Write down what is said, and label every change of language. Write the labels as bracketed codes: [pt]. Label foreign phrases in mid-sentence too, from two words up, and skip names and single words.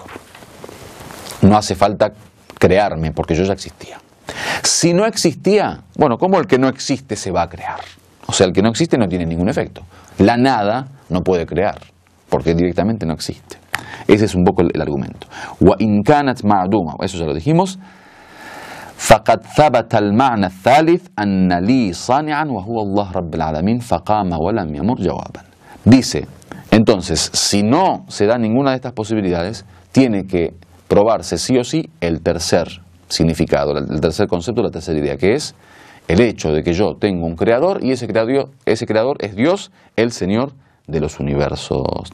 [es] No hace falta crearme porque yo ya existía. Si no existía, bueno, ¿cómo el que no existe se va a crear? O sea, el que no existe no tiene ningún efecto. La nada no puede crear, porque directamente no existe. Ese es un poco el argumento. [ar] وَإِنْ كَانَتْ مَعْدُومًا, [es] eso ya lo dijimos. [ar] فَقَدْ ثَبَتَ الْمَعْنَى الثَّالِث أَنَّ لِي صَانِعًا وَهُوَ اللَّهُ رَبُّ الْعَالَمِينَ فَقَامَ وَلَمْ يَمُرْ جَوَابًا. [es] Dice, entonces, si no se da ninguna de estas posibilidades, tiene que probarse sí o sí el tercer significado, el tercer concepto, la tercera idea, que es el hecho de que yo tengo un creador y ese creador es Dios, el Señor de los universos.